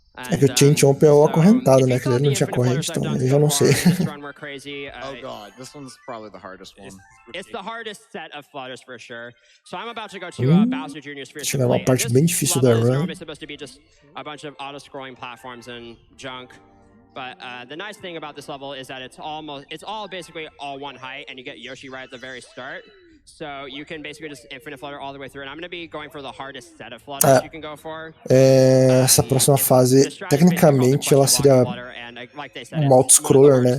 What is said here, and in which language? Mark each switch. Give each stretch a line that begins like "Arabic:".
Portuguese: É que o Chain Chomp é o acorrentado, né? Que ele não tinha corrente, então eu já não sei.
English: Oh god, this one's probably the hardest one. It's the hardest set of flutters for sure. So I'm about to go to Bowser Jr.'s Fear
Portuguese: Chega uma parte bem difícil da run.
English: It's supposed to be just a bunch of auto-scrolling platforms and junk. But the nice thing about this level is that it's all basically all one height, and you get Yoshi right at the very start. So you can basically just infinite flutter all the way through. And I'm going to be going for the hardest set of flutters you can go for.
Portuguese: Essa próxima fase, tecnicamente, ela seria um auto-scroller, né?